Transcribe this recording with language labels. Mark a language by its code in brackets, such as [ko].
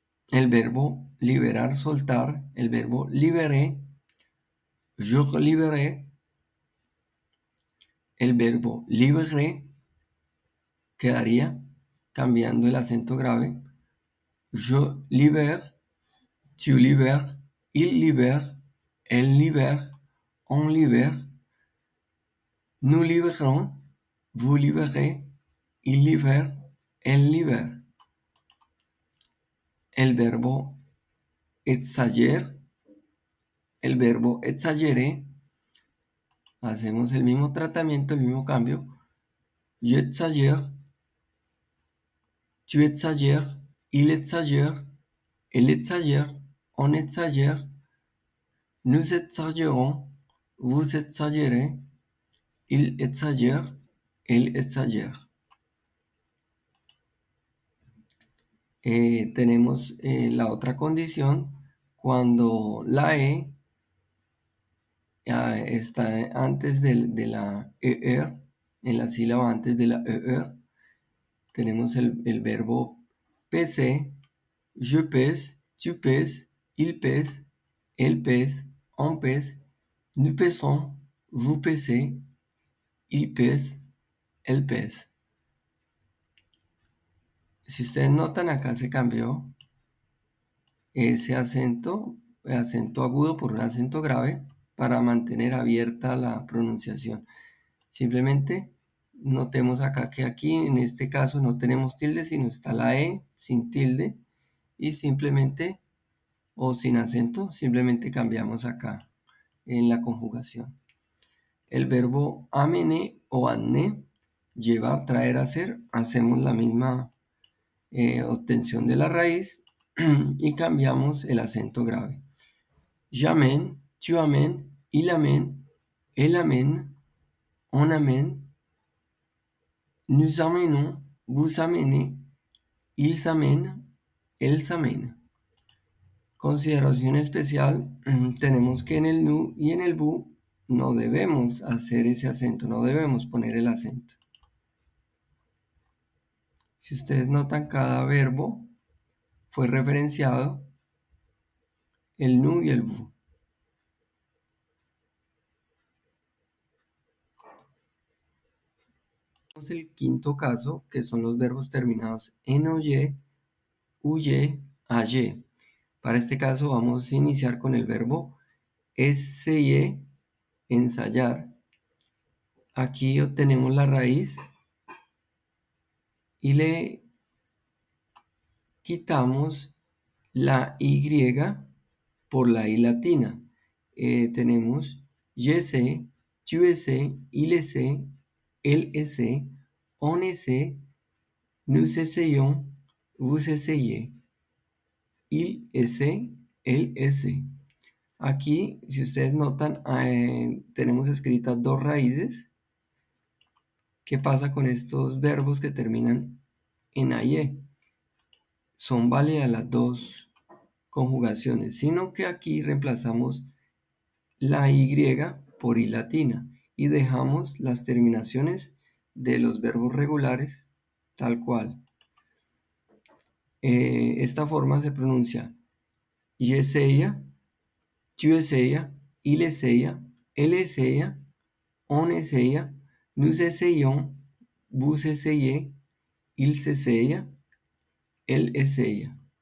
[es] El verbo liberar, soltar, el verbo libérer, [fr] je libéré, [es] el verbo libérer quedaría cambiando el acento grave. [fr] Je libère, tu libères, il libère, elle libère, on libère, nous libérons, vous libérez, il libère, elle libère. [es] El verbo exagérer, el verbo exagérer, hacemos el mismo tratamiento, el mismo cambio. [fr] Je exagère, tu exagères, il exagère, elle exagère, on exagère, nous exagérons, vous exagérez, il exagère, elle exagère. [es] Tenemos la otra condición cuando la E está antes de la ER, en la sílaba antes de la ER. Tenemos el verbo [fr] peser, je pèse, tu pèses, il pèse, elle pèse, on pèse, nous pèsons, vous pèsez, il pèse, elle pèse. [es] Si ustedes notan, acá se cambió ese acento agudo por un acento grave para mantener abierta la pronunciación. Simplemente notemos acá que aquí en este caso no tenemos tilde, sino está la E sin tilde y simplemente, o sin acento, simplemente cambiamos acá en la conjugación. El verbo amener o amener, llevar, traer, hacer, hacemos la misma obtención de la raíz y cambiamos el acento grave. [fr] J'amène, tu amènes, il amène, elle amène, on amène, nous amenons, vous amenez, ils amènent, elles amènent. [es] Consideración especial, tenemos que en el nu y en el bu no debemos hacer ese acento, no debemos poner el acento. Si ustedes notan, cada verbo fue referenciado el nu y el bu. Tenemos el quinto caso, que son los verbos terminados en oye, huye, aye. Para este caso vamos a iniciar con el verbo essayer, ensayar. Aquí obtenemos la raíz y le quitamos la Y por la I latina. Tenemos [fr] je sais, tu essaies, il essaie, elle essaie, on essaie, nous essayons, vous essayez, il essaie, elle essaie. [es] Aquí, si ustedes notan, tenemos escritas dos raíces. ¿Qué pasa con estos verbos que terminan en AIE? Son válidas las dos conjugaciones, sino que aquí reemplazamos la Y por I latina y dejamos las terminaciones de los verbos regulares tal cual. Esta forma se pronuncia [fr] je essaya, tu essayas, il essaya, elle essaya, on essaya, nous essayons, vous essayez, il s'essaya, elle essaya.